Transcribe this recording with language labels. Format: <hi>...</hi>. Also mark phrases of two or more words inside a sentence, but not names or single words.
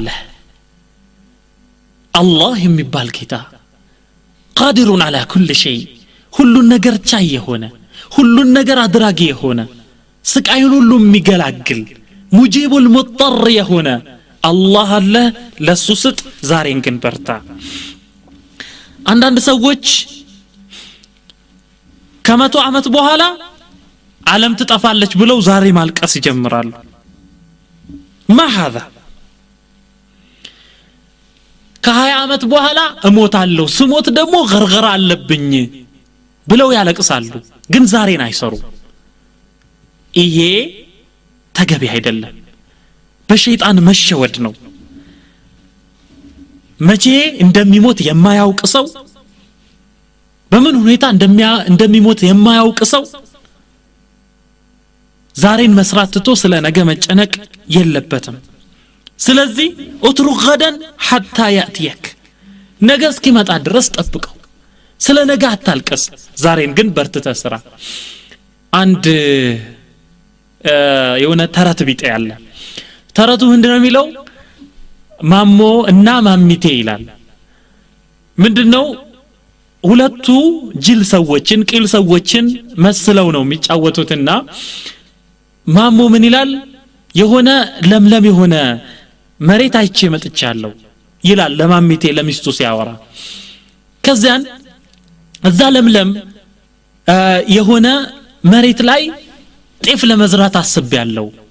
<am>አላህ የሚባል ጌታ</am> <ar>قادر على كل شيء</ar> <am>ሁሉን ነገር ቻይ የሆነ ሁሉን ነገር አድራጊ የሆነ ስቃዩን ሁሉ የሚገላግል</am> <ar>مجيب المضطر</ar> <am>የሆነ አላህ አለ ለሱ ስጥ ዛሬን ግን በርታ አንዳንድ ሰዎች ከመቶ ዓመት በኋላ ዓለም ትጠፋለች ብለው ዛሬ ማልቀስ ይጀምራሉ</am> <ar>ما هذا</ar> <am>ከ20 ዓመት በኋላ እሞታለሁ ስሞት ደግሞ ገርገራ አለብኝ ብለው ያለቅሳሉ ግን ዛሬን አይሰሩ ይሄ ተገቢ አይደለም በሸይጣን መሸወድ ነው መቼ እንደሚሞት የማያውቅ ሰው በምን ሁኔታ እንደሚሞት የማያውቅ ሰው ዛሬን መስራት ትቶ ስለ ነገ መጨነቅ የለበትም ስለዚህ</am> <ar>اترك غدا حتى ياتيك</ar> <am>ነገ እስኪመጣ ድረስ ጠብቀው ስለ ነገ አታልቀስ ዛሬን ግን በርትተህ ስራ አንድ የሆነ ተረት ቢጤ ያለ ተረቱ ምንድነው የሚለው ማሞ እና ማሚቴ ይላል ምንድነው ሁለቱ ጅል ሰዎችን ቂል ሰዎችን መስለው ነው የሚጫወቱትና ማሞ ምን ይላል የሆነ ለምለም የሆነ መሬት አይቼ መጥቻለሁ ይላል ለማሚቴ ለሚስቱ ሲያወራ ከዚያን እዛ ለምለም የሆነ መሬት ላይ ጤፍ ለመዝራት አስቤያለሁ</am>